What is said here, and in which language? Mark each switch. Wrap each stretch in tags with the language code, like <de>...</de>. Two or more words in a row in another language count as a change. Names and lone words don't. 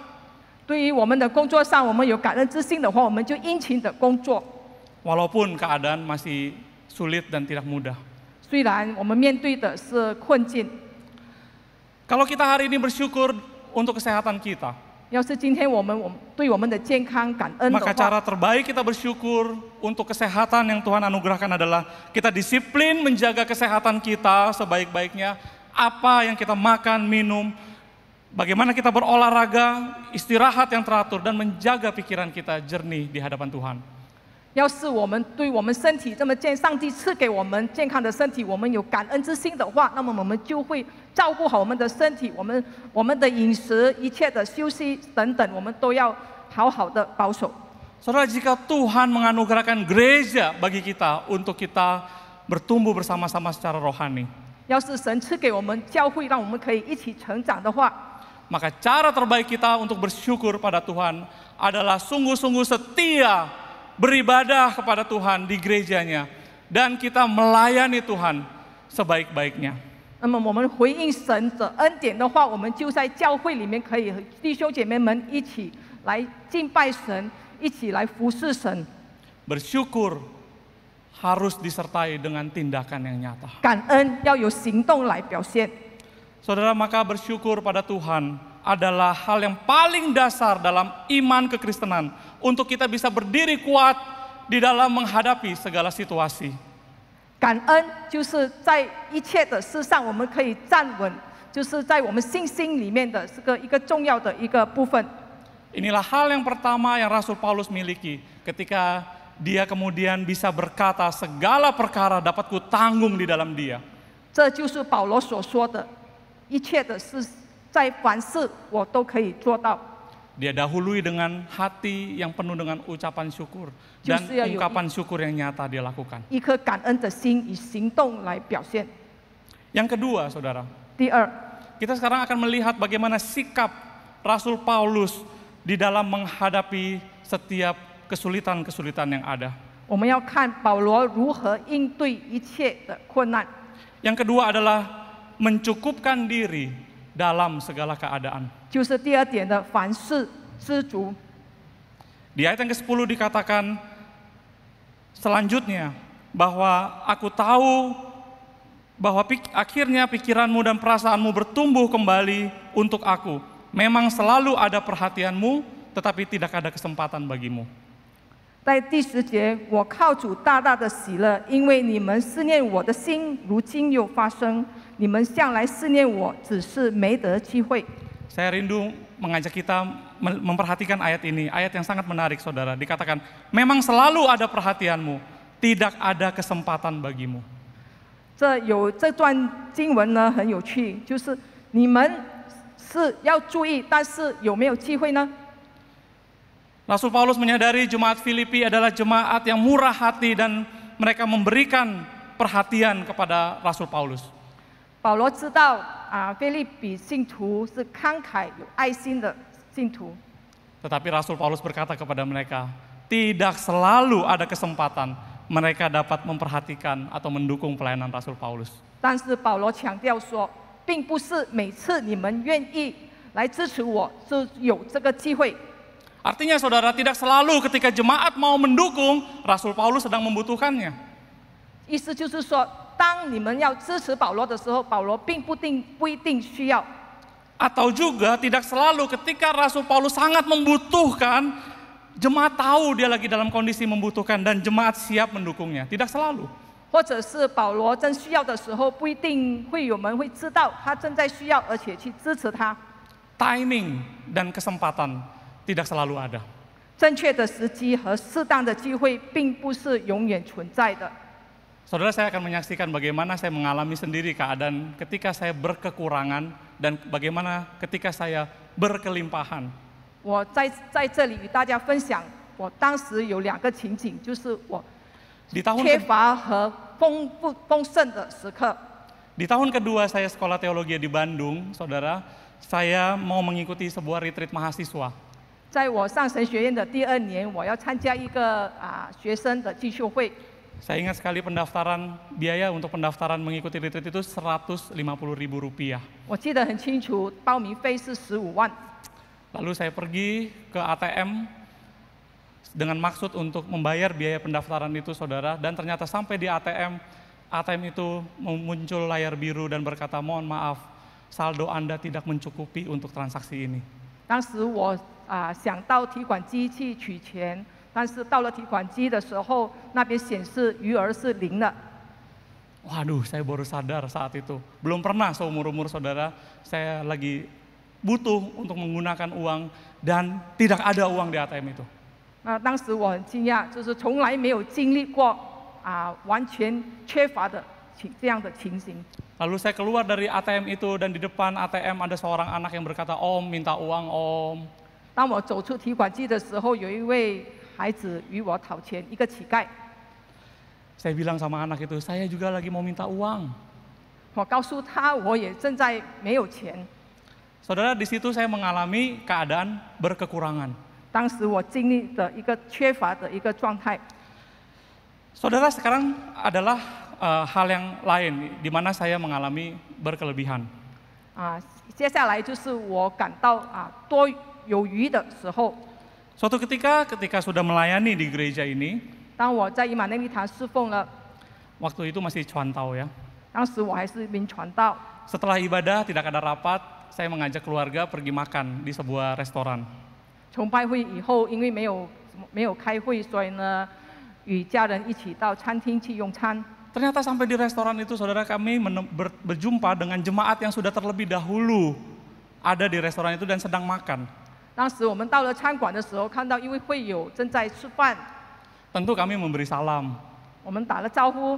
<zh>对于我们的工作上，我们有感恩之心的话，我们就殷勤的工作。</zh> <id>Walaupun keadaan masih sulit dan tidak mudah.</id> <zh>虽然我们面对的是困境，</zh> <id>Kalau kita hari ini bersyukur untuk kesehatan kita,</id> <zh>要是今天我们对我们的健康感恩的</zh> <id>maka</id> <zh>话，</zh> <id>cara terbaik kita bersyukur untuk kesehatan yang Tuhan anugerahkan adalah kita disiplin menjaga kesehatan kita sebaik-baiknya. Apa yang kita makan, minum, bagaimana kita berolahraga, istirahat yang teratur, dan menjaga pikiran kita jernih di hadapan Tuhan.</id> <zh>要是我们对我们身体这么健，上帝赐给我们健康的身体，我们有感恩之心的话，那么我们就会照顾好我们的身体，我们的饮食、一切的休息等等，我们都要好好的保守。</zh> <id>Saudara, jika Tuhan menganugerahkan gereja bagi kita untuk kita bertumbuh bersama-sama secara rohani,</id> <zh>要是神赐给我们教会，让我们可以一起成长的话，</zh> <id>maka cara terbaik kita untuk bersyukur pada Tuhan adalah sungguh-sungguh setia beribadah kepada Tuhan di gerejanya, dan kita melayani Tuhan sebaik-baiknya.</id> <zh>那么我们回应神的恩典的话，我们就在教会里面可以和弟兄姐妹们一起来敬拜神，一起来服侍神。</zh> <id>Bersyukur harus disertai dengan tindakan yang nyata.</id> <zh>感恩要有行动来表现。</zh> <id>Saudara, maka bersyukur pada Tuhan adalah hal yang paling dasar dalam iman kekristenan untuk kita bisa berdiri kuat di dalam menghadapi segala situasi.</id> <zh>感恩就是在一切的事上我们可以站稳，就是在我们信心里面的一个重要的一个部分。</zh> <id>Inilah hal yang pertama yang Rasul Paulus miliki ketika dia kemudian bisa berkata segala perkara dapat kutanggung di dalam dia.</id> <zh>这就是保罗所说的，一切的事在凡事我都可以做到。</zh> <id>Dia dahului dengan hati yang penuh dengan ucapan syukur dan ungkapan syukur yang nyata dia lakukan.</id> <zh>一颗感恩的心以行动来表现。</zh> <id>Yang kedua, saudara,</id> <zh>第二，</zh> <id>kita sekarang akan melihat bagaimana sikap Rasul Paulus di dalam menghadapi setiap kesulitan-kesulitan yang ada.</id> <zh>我们要看保罗如何应对一切的困难。</zh> <id>Yang kedua adalah mencukupkan diri dalam segala keadaan.</id> <zh>就是第二点的凡事知足。</zh> <id>Di ayat yang ke-10 dikatakan selanjutnya bahwa aku tahu bahwa akhirnya pikiranmu dan perasaanmu bertumbuh kembali untuk aku. Memang selalu ada perhatianmu, tetapi tidak ada kesempatan bagimu.</id> <zh>在第10节，我靠主大大的喜乐，因为你们思念我的心，如今又发生。你们向来思念我，只是没得机会。</zh> <id>Saya rindu mengajak kita memperhatikan ayat ini, ayat yang sangat menarik, saudara. Dikatakan, memang selalu ada perhatianmu, tidak ada kesempatan bagimu.</id> <zh>这段经文呢很有趣，就是你们是要注意，但是有没有机会呢？</zh> <id>Rasul Paulus menyadari jemaat Filipi adalah jemaat yang murah hati dan mereka memberikan perhatian kepada Rasul Paulus.</id> <zh>保罗知道腓立比信徒是慷慨有爱心的信徒，</zh> <id>Tetapi Rasul Paulus berkata kepada mereka, tidak selalu ada kesempatan mereka dapat memperhatikan atau mendukung pelayanan Rasul Paulus.</id> <zh>但是保罗强调说，并不是每次你们愿意来支持我，就有这个机会。</zh> <id>Artinya saudara, tidak selalu ketika jemaat mau mendukung, Rasul Paulus sedang membutuhkannya.</id> <zh>意思就是说，当你们要支持保罗的时候，保罗并不一定需要。</zh> <id>Atau juga tidak selalu ketika Rasul Paulus sangat membutuhkan, jemaat tahu dia lagi dalam kondisi membutuhkan dan jemaat siap mendukungnya. Tidak selalu.</id> <zh>或者是保罗真需要的时候，不一定会有人会知道他正在需要，而且去支持他。</zh> <id>Timing dan kesempatan tidak selalu ada.</id> <zh>正确的时机和适当的机会，并不是永远存在的。</zh> <id>Saudara, saya akan menyaksikan bagaimana saya mengalami sendiri keadaan ketika saya berkekurangan dan bagaimana ketika saya berkelimpahan.</id> <zh>我在这里与大家分享，我当时有2个情景，就是我</zh> <id>Di tahun</id> <zh>缺乏和丰盛的时刻。</zh> <id>Di tahun kedua saya sekolah teologi di Bandung, saudara, saya mau mengikuti sebuah retreat mahasiswa.</id> <zh>在我上神学院的第2年，我要参加一个学生的进修会。</zh> <id>Saya ingat sekali biaya untuk pendaftaran mengikuti retreat itu Rp150.000.</id> <zh>我记得很清楚，报名费是15万。</zh> <id>Lalu saya pergi ke ATM dengan maksud untuk membayar biaya pendaftaran itu, saudara. Dan ternyata sampai di ATM itu muncul layar biru dan berkata, mohon maaf, saldo Anda tidak mencukupi untuk transaksi ini.</id> <zh>当时我想到提款机去取钱，但是到了提款机的时候，那边显示余额是0的。</zh> <id>Waduh, saya baru sadar saat itu. Belum pernah seumur-umur saudara, saya lagi butuh untuk menggunakan uang dan tidak ada uang di ATM itu.</id> <zh>当时我很惊讶，就是从来没有经历过完全缺乏的这样的情形。</zh> <id>Lalu saya keluar dari ATM itu dan di depan ATM ada seorang anak yang berkata, Om minta uang Om.</id> <zh>当我走出提款机的时候，有一位孩子与我讨钱，一个乞丐。</zh> <id>Saya bilang sama anak itu, saya juga lagi mau minta uang.</id> <zh>我告诉他，我也正在没有钱。</zh> <id>Saudara, di situ saya mengalami keadaan berkekurangan.</id> <zh>当时我经历的一个缺乏的一个状态。</zh> <id>Saudara, sekarang adalah hal yang lain di mana saya mengalami berkelebihan.</id> <zh>接下来就是我感到多有余的时候。</zh> <id>Suatu ketika sudah melayani di gereja ini,</id> <zh>当我在以马内利堂侍奉了，</zh> <id>Waktu itu masih cuantau ya.</id> <zh>当时我还是一名传道。</zh> <id>Setelah ibadah tidak ada rapat, saya mengajak keluarga pergi makan di sebuah restoran.</id> <zh>崇拜会以后，因为没有开会，所以呢，与家人一起到餐厅去用餐。</zh> <id>Ternyata sampai di restoran itu saudara kami berjumpa dengan jemaat yang sudah terlebih dahulu ada di restoran itu dan sedang makan.</id> <zh>当时我们到了餐馆的时候，看到一位会友正在吃饭，</zh> <id>Tentu kami memberi salam.</id> <zh>我们打了招呼，</zh>